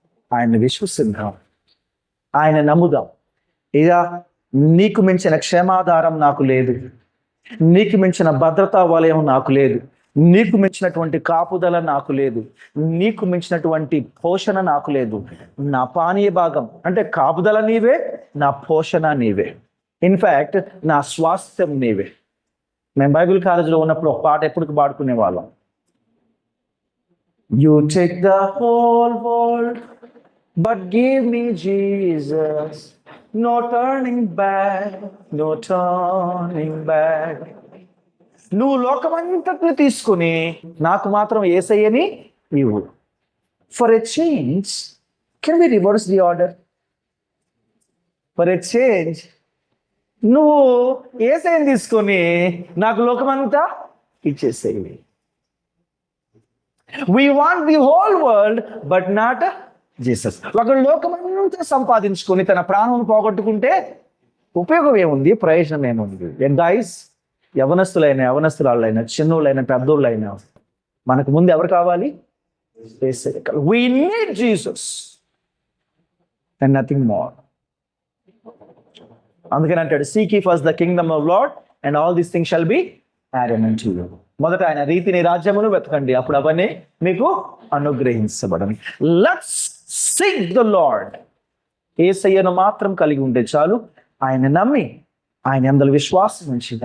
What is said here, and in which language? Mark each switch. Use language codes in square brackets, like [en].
[te] ఆయన్ని విశ్వసిద్దాం, ఆయన నమ్ముదాం. ఇక నీకు మించిన క్షేమాధారం నాకు లేదు, నీకు మించిన భద్రతా వలయం నాకు లేదు, నీకు మించినటువంటి కాపుదల నాకు లేదు, నీకు మించినటువంటి పోషణ నాకు లేదు. నా పానీయ భాగం అంటే కాపుదల నీవే, నా పోషణ నీవే, ఇన్ఫ్యాక్ట్ నా స్వాస్థ్యం నీవే. మేము బైబిల్ కాలేజీలో ఉన్నప్పుడు ఒక పాట ఎప్పుడు పాడుకునే వాళ్ళం. [en] You take the whole world but give me Jesus, no turning back, no turning back. [te] నువ్వు లోకమంతటిని తీసుకుని నాకు మాత్రం యేసయ్యని ఇవ్వు. [en] For a change, can we reverse the order? For a change, [te] నువ్వు యేసయ్యని తీసుకొని నాకు లోకమంతా ఇచ్చేసేయి. [en] We want the whole world but not Jesus. [te] ఒక లోకమంతా సంపాదించుకొని తన ప్రాణం పోగొట్టుకుంటే ఉపయోగం ఏముంది? ప్రయోజనం ఏముంది? గైస్, యవనస్తులైనా చిన్నోళ్ళైనా పెద్దోళ్ళైనా మనకు ముందు ఎవరు కావాలి? [en] We need Jesus and nothing more. [te] అందుకని అంటాడు, [en] seek ye first the kingdom of Lord and all these things shall be added unto you. [te] మొదట ఆయన రీతిని, రాజ్యమును వెతకండి, అప్పుడు అవన్నీ మీకు అనుగ్రహించబడని. [en] Let's seek the lord. [te] యేసయ్యను మాత్రం కలిగి ఉంటే చాలు. ఆయన నమ్మి, ఆయన యందు విశ్వాసం ఉంచి, అయ్యా నీవే నా స్వాస్థ్యం, నాకు ఏది ఉన్నా లేకపోయినా పర్వాలేదు,